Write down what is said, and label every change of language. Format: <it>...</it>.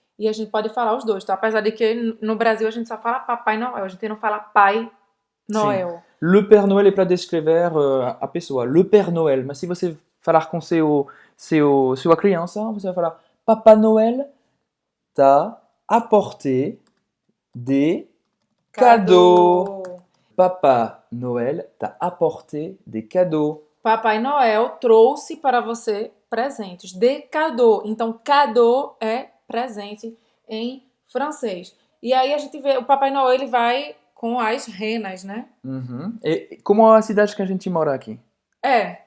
<pt>E a gente pode falar os dois, tá? Apesar de que no Brasil a gente só fala Papai Noel, a gente não fala Pai Noel.</pt> <fr>Le Père Noël</fr> <pt>é para descrever a pessoa,</pt> <fr>le Père Noël.</fr> <pt>Mas se você falar com sua criança, você vai falar</pt> <fr>Papa Noël t'a apporté des cadeaux. Papa Noël t'a apporté des cadeaux.</fr> <pt>Papai Noel trouxe para você presentes.</pt> <fr>De cadeau.</fr> <pt>Então, cadeau é presente em francês. E aí a gente vê, o Papai Noel ele vai com as renas, né? Uhum. E como a cidade que a gente mora aqui? É.</pt>